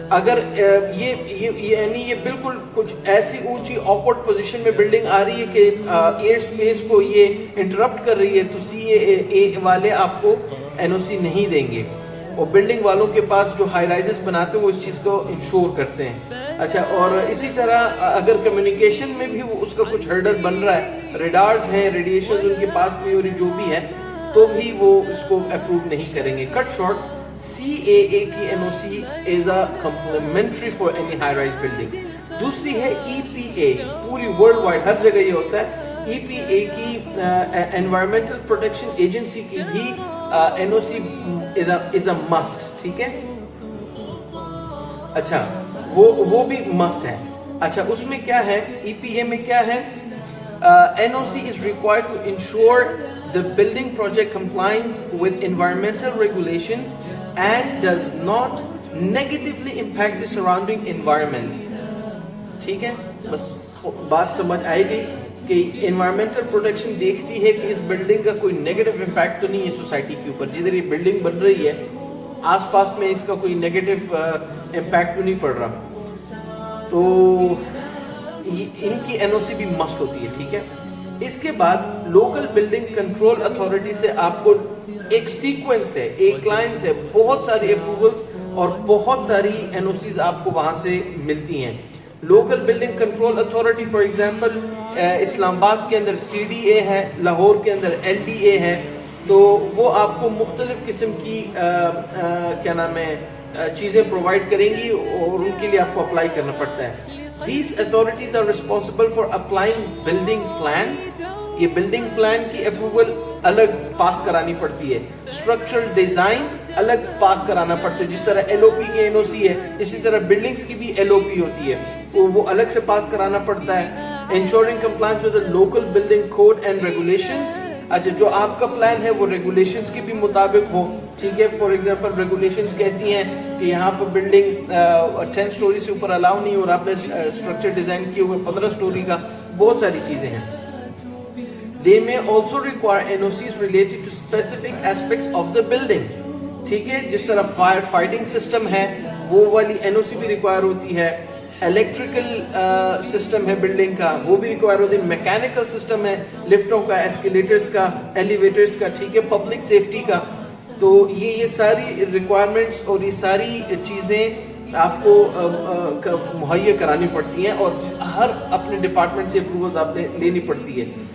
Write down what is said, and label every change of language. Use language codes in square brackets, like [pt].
[ur] اگر یعنی یہ بالکل کچھ ایسی اونچی آکورڈ پوزیشن میں بلڈنگ آ رہی ہے کہ ایئر سپیس کو یہ انٹرپٹ کر رہی ہے تو CAA والے آپ کو NOC نہیں دیں گے، اور بلڈنگ والوں کے پاس جو ہائی رائزز بناتے ہیں وہ اس چیز کو انشور کرتے ہیں. اچھا، اور اسی طرح اگر کمیونیکیشن میں بھی وہ اس کا کچھ ہرڈر بن رہا ہے، ریڈارز ہیں، ریڈیشنز ان کے پاس نہیں ہو رہی، جو بھی ہے، تو بھی وہ اس کو اپروو نہیں کریں گے. [en] Cut short, CAA کی NOC is a complementary for any high rise building. [ur] دوسری ہے EPA، پوری ورلڈ وائڈ ہر جگہ یہ ہوتا ہے. [en] EPA کی environmental protection agency کی بھی NOC is a must. [ur] ٹھیک ہے، اچھا وہ بھی must ہے. اچھا، اس میں کیا ہے، [en] EPA میں کیا ہے، NOC is required to ensure the building project complies with environmental regulations and does not negatively impact the surrounding environment. [ur] ٹھیک ہے، بس بات سمجھ آئے گئی کہ انوائرمنٹل پروٹیکشن دیکھتی ہے کہ اس بلڈنگ کا کوئی نیگیٹو امپیکٹ تو نہیں ہے سوسائٹی کے اوپر. جدھر یہ بلڈنگ بن رہی ہے آس پاس میں اس کا کوئی نیگیٹو امپیکٹ تو نہیں پڑ رہا. تو ان کی NOC بھی مسٹ ہوتی ہے. ٹھیک ہے، اس کے بعد لوکل بلڈنگ کنٹرول اتھارٹی سے آپ کو ایک سیکوینس ہے، ایک لائنز ہے، بہت ساری اپروولز اور بہت ساری NOCs آپ کو وہاں سے ملتی ہیں. Local building control authority for example اسلام آباد کے اندر CDA ہے، لاہور کے اندر LDA ہے. تو وہ آپ کو مختلف قسم کی کیا نام ہے چیزیں پرووائڈ کریں گی اور ان کے لیے آپ کو اپلائی کرنا پڑتا ہے. [en] These authorities are responsible for applying building plans. [ur] یہ بلڈنگ پلان کی اپروول الگ پاس کرانی پڑتی ہے، اسٹرکچرل ڈیزائن الگ پاس کرانا پڑتا ہے. جس طرح LOP کی NOC ہے، اسی طرح بلڈنگز کی بھی LOP ہوتی ہے، تو وہ الگ سے پاس کرانا پڑتا ہے. [en] Ensuring compliance with the local building code and regulations. [ur] اچھا، جو آپ کا پلان ہے وہ ریگولیشنز کے بھی مطابق ہو. ٹھیک ہے، فار ایگزامپل ریگولیشنز کہتی ہیں کہ یہاں پر بلڈنگ 10 سٹوری سے اوپر الاؤ نہیں، اور آپ نے اسٹرکچر ڈیزائن کیے ہوئے 15 سٹوری کا. بہت ساری چیزیں ہیں. [en] They may also require NOCs related to specific aspects of the building. [ur] ٹھیک ہے، جس طرح فائر فائٹنگ سسٹم ہے وہ والی NOC بھی ریکوائر ہوتی ہے. الیکٹریکل سسٹم ہے بلڈنگ کا، وہ بھی ریکوائر ہوتی ہے. میکینیکل سسٹم ہے، لفٹوں کا، ایسکیلیٹرز کا، ایلیویٹرز کا. ٹھیک ہے، پبلک سیفٹی کا. تو یہ ساری ریکوائرمنٹس اور یہ ساری چیزیں آپ کو مہیا کرانی پڑتی ہیں اور ہر اپنے ڈپارٹمنٹ سے اپروولز آپ نے لینی پڑتی ہے.